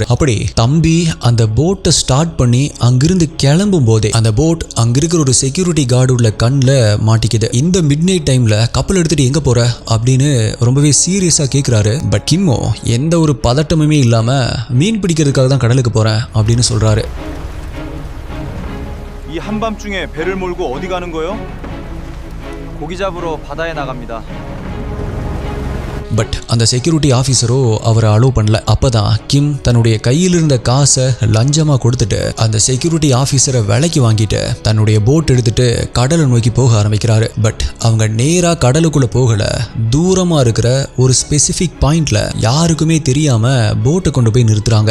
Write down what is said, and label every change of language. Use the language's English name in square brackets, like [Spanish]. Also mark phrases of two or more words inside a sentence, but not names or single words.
[Tamil] அப்படி தம்பி அந்த போட்டை ஸ்டார்ட் பண்ணி அங்கிருந்து கிளம்பும் போதே அந்த போட் அங்க இருக்கிற ஒரு [English] security guard [Tamil] உள்ள கண்ல மாட்டிக்குது. இந்த [English] midnight time [Tamil] கப்பல் எடுத்துட்டு எங்க போற அப்படின்னு ரொம்பவே சீரியஸா கேக்குறாரு. பட் கிம்மோ எந்த ஒரு பதட்டம் இல்லாம மீன் பிடிக்கிறதுக்காக தான் கடலுக்கு போறேன் அப்படின்னு சொல்றாரு. [Korean] 이 한밤중에 배를 몰고 어디 가는 거요? 고기 잡으러 바다에 나갑니다. [Tamil] பட் அந்த [English] security officer [Tamil] அவரை அலோவ் பண்ணல. அப்பதான் கிம் தன்னுடைய கையில் இருந்த காசை லஞ்சமா கொடுத்துட்டு அந்த [English] security officer [Tamil] விலைக்கு வாங்கிட்டு தன்னுடைய போட் எடுத்துட்டு கடலை நோக்கி போக ஆரம்பிக்கிறாரு. பட் அவங்க நேரா கடலுக்குள்ள போகல. தூரமா இருக்கிற ஒரு [English] specific point [Tamil] யாருக்குமே தெரியாம போட்டை கொண்டு போய் நிறுத்துறாங்க.